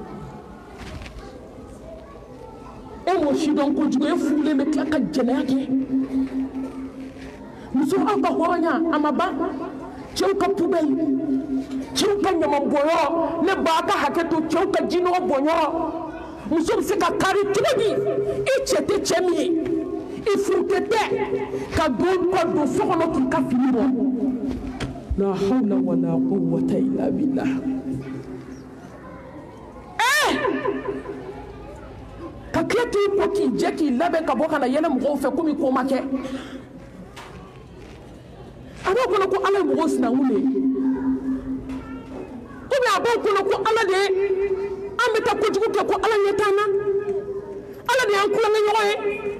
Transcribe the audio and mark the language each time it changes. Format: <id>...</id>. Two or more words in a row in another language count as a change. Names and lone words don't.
<bm>e m'o si dɔn kojugu e furulen bɛ tila ka jɛnɛya kɛ muso aw ka hɔrɔnya a ma ban cɛw ka poubelle cɛw ka ɲamanbɔnyɔrɔ ne b'a ka hakɛ to cɛw ka jinɔgɔ bɔnyɔrɔ muso bɛ se ka kari cogo di i cɛ tɛ cɛ min ye i furukɛ tɛ ka don so kɔnɔ k'i ka fini bɔ</bm> <ar>لا حول ولا قوة إلا بالله</ar> <bm>ka tila k'i ko k'i jɛ k'i labɛn ka bɔ ka na yɛlɛ mɔgɔw fɛ komi ko ma kɛ a b'o kɔnɔ ko ala ye mɔgɔw sinankun de ye komi a b'o kɔnɔ ko ala de ye an bɛ taa kojugu kɛ ko ala ɲɛ t'an na ala de y'an kulonkɛ ɲɔgɔn ye</bm>